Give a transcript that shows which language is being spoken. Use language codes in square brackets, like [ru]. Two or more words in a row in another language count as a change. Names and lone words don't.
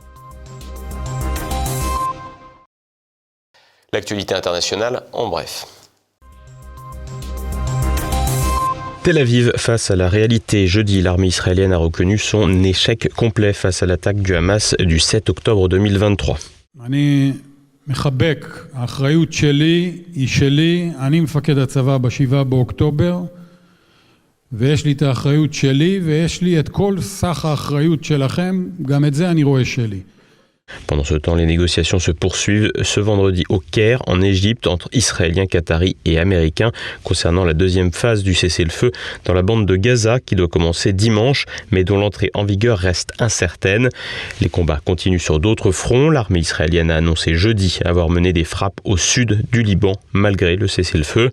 [fr] L'actualité internationale en bref. Tel Aviv face à la réalité. Jeudi, l'armée israélienne a reconnu son échec complet face à l'attaque du Hamas du 7 octobre 2023. [he] מחבק, האחריות שלי היא שלי, אני מפקד הצבא ב7 באוקטובר, ויש לי את האחריות שלי, ויש לי את כל סך האחריות שלכם, גם את זה אני רואה שלי. [fr] Pendant ce temps, les négociations se poursuivent ce vendredi au Caire, en Égypte, entre Israéliens, Qataris et Américains, concernant la deuxième phase du cessez-le-feu dans la bande de Gaza, qui doit commencer dimanche, mais dont l'entrée en vigueur reste incertaine. Les combats continuent sur d'autres fronts. L'armée israélienne a annoncé jeudi avoir mené des frappes au sud du Liban, malgré le cessez-le-feu.